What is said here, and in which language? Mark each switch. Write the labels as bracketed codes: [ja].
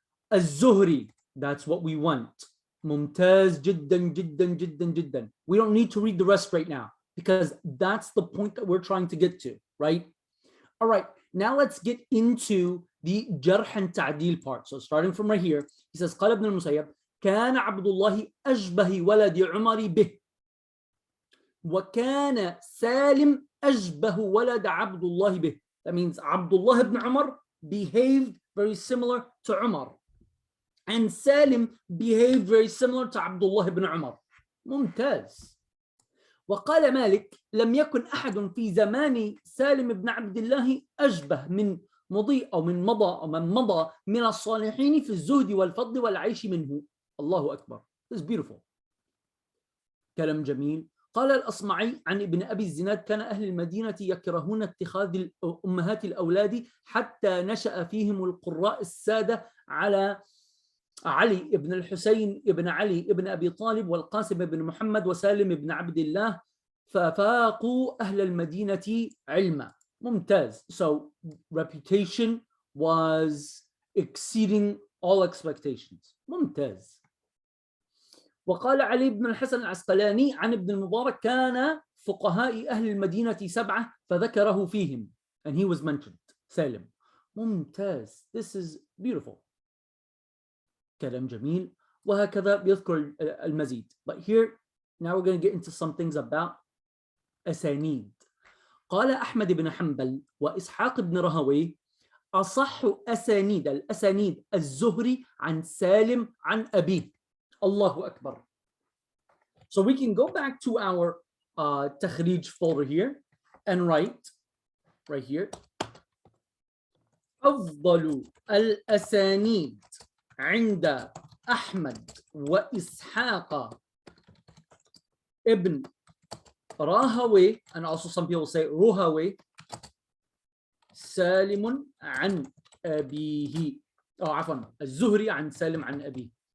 [en] Az-Zuhri. That's what we want. Mumtaz jiddan jiddan jiddan jiddan. We don't need to read the rest right now, because that's the point that we're trying to get to, right? All right, now let's get into the Jarh and Ta'dil part. So starting from right here, he says, [ar] قال ابن المسيب كان عبد الله أشبه ولد عمر به وكان سالم أشبه ولد عبد الله به. [en] That means Abdullah ibn Umar behaved very similar to Umar, and Salim behaved very similar to Abdullah ibn Umar. [ar] ممتاز. وقال مالك لم يكن أحد في زمان سالم بن عبد الله أشبه من مضي أو من مضى أو من مضى من الصالحين في الزهد والفضل والعيش منه. الله أكبر. [en] This is beautiful. [ar] كلام جميل. قال الأصمعي عن ابن أبي الزناد كان أهل المدينة يكرهون اتخاذ أمهات الأولاد حتى نشأ فيهم القراء السادة على علي ابن الحسين ابن علي ابن أبي طالب والقاسم ابن محمد وسالم ابن عبد الله ففاقوا أهل المدينة علما. ممتاز. [en] So reputation was exceeding all expectations. [ar] ممتاز. وقال علي بن الحسن العسقلاني عن ابن المبارك كان فقهاء أهل المدينة 7 فذكره فيهم, [en] and he was mentioned. Salim. [ar] ممتاز. [en] This is beautiful. [ar] كلام جميل. وهكذا بيذكر المزيد. [en] But here, now we're going to get into some things about أسانيد. [ar] قال أحمد بن حنبل وإسحاق بن رهوي أصح أسانيد الأسانيد الزهري عن سالم عن أبيه. Allahu Akbar. [en] So we can go back to our takhrij folder here and write right here [ar] أفضل الأسانيد عند أحمد وإسحاق ابن راهوي, [en] and also some people say Ruhawi, [ar] سالم عن أبيه. عفوا, الزهري عن سالم عن أبيه.